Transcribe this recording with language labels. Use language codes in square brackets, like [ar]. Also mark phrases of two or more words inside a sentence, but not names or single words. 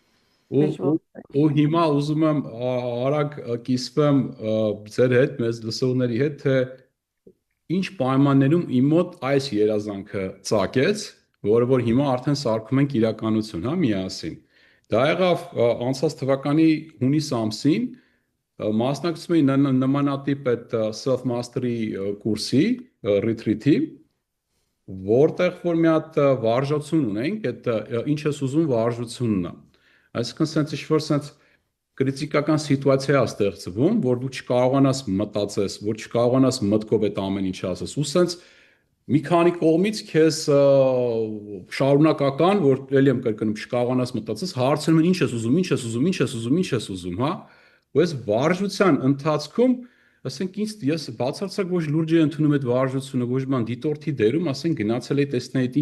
[hy] Ու հիմա ուզում եմ արագ կիսվեմ ձեր հետ, մեզ լսողների հետ, թե ինչ պայմաններում իմ մոտ այս երազանքը ծագեց, որը որ հիմա արդեն սարքում ենք իրականություն, հա, միասին։ Դա եղավ անցած թվականի հունիս ամսին, մասնակցում էի նմանատիպ այդ [en] self mastery [hy] կուրսի, retreat-ի, որտեղ որ մի հատ վարժություն ունենք, այդ ինչ ես ուզում վարժությունն է։ Այսինքն sense ինչ-որ sense կրիտիկական սիտուացիա է ստեղծվում, որ դու չկարողանաս մտածես, որ չկարողանաս մտքով այդ ամեն ինչը ասես։ Ու sense մի քանի կողմից քեզ շարունակական, որ ելի եմ կրկնում, չկարողանաս մտածես, հարցնում են ինչ ես ուզում, ինչ ես ուզում, ինչ ես ուզում, ինչ ես ուզում, հա։ Ու այս վարժության ընթացքում, ասենք ես բացարձակ ոչ լուրջ եմ ընդունում այդ վարժությունը, ոչ բան դիտորդի դերում, ասենք գնացել էի տեսնել այդ ինչ